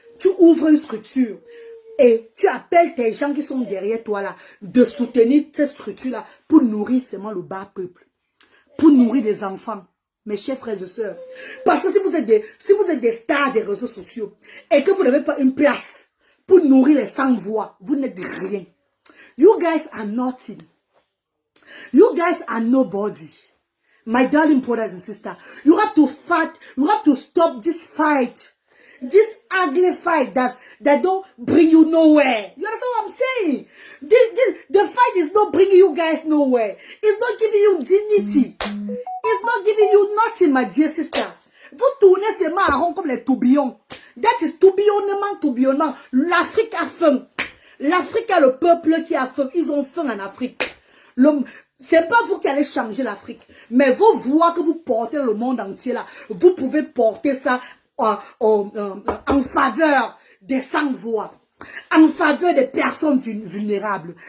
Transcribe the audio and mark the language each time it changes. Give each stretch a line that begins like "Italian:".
French: Tu ouvres une structure et tu appelles tes gens qui sont derrière toi là, de soutenir cette structure-là pour nourrir seulement le bas peuple. Pour nourrir des enfants, mes chers frères et sœurs. Parce que si vous êtes des stars des réseaux sociaux et que vous n'avez pas une place pour nourrir les sans-voix, vous n'êtes rien.
English: You guys are nothing. You guys are nobody. My darling brothers and sisters, you have to fight, you have to stop this fight. This ugly fight that don't bring you nowhere. You understand what I'm saying? The fight is not bringing you guys nowhere. It's not giving you dignity. It's not giving you nothing, my dear sister.
French: Vous tournez seulement en rond comme les tourbillons.
English: That is tourbillonnement.
French: L'Afrique a faim. L'Afrique a le peuple qui a faim. Ils ont faim en Afrique. C'est pas vous qui allez changer l'Afrique. Mais vos voix que vous portez dans le monde entier là, vous pouvez porter ça en faveur des sans-voix, en faveur des personnes vulnérables.